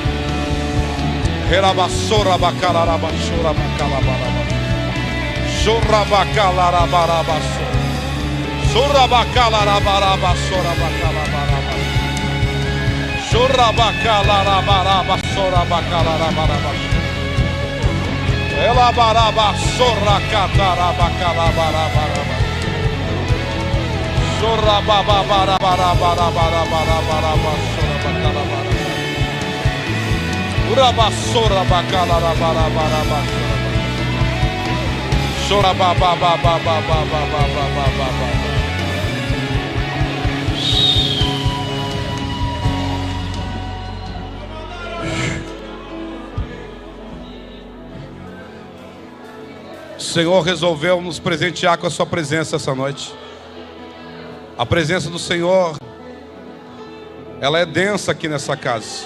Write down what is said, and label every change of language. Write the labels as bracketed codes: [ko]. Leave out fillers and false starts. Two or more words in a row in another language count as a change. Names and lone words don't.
[pt] herabasora bakalara bashora bakalaba shora bakalara barabaso shora bakalara barabasora bakalaba shora bakalara barabasora bakalaba barabasora ela baraba sorra catara bacala baraba sorra baba barabara barabara barabara sorra bacala baraba uraba sorra bacala barabara sorra baba baba baba baba. O Senhor resolveu nos presentear com a sua presença essa noite. A presença do Senhor, ela é densa aqui nessa casa.